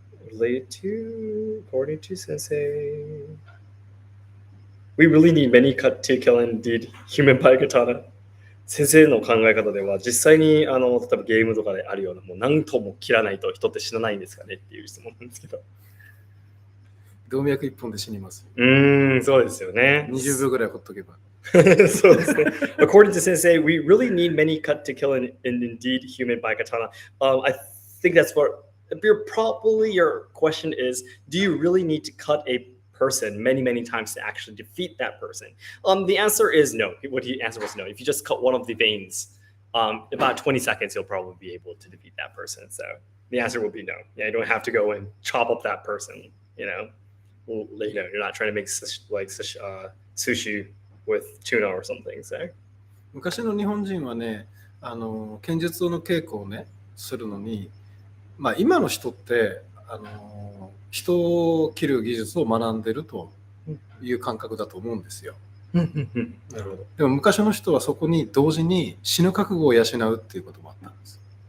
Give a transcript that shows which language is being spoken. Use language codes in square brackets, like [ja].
[en] Related to, according to Sensei, we really need many cut to kill indeed human by katana. [ja] 先生の考え方では実際に例えばゲームとかであるようなもう何とも切らないと人って死なないんですかねっていう質問なんですけど。動脈一本で死にます。そうですよね。 20秒ぐらいほっとけば。そうですね。 [en] According to Sensei, we really need many cut to kill indeed human by katana. I think that's what probably your question is, do you really need to cut a person many times to actually defeat that person? The answer is no. What he answered was no. If you just cut one of the veins, about 20 seconds, you'll probably be able to defeat that person. So the answer will be no. Yeah, you don't have to go and chop up that person. You're not trying to make sushi with tuna or something. So [ja] 昔の日本人はね、剣術の稽古をねするのに。今の人って人を切る技術を学んでるという感覚だと思うんですよ。なるほど。でも昔の人はそこに同時に死ぬ覚悟を養うっていうこともあったんです。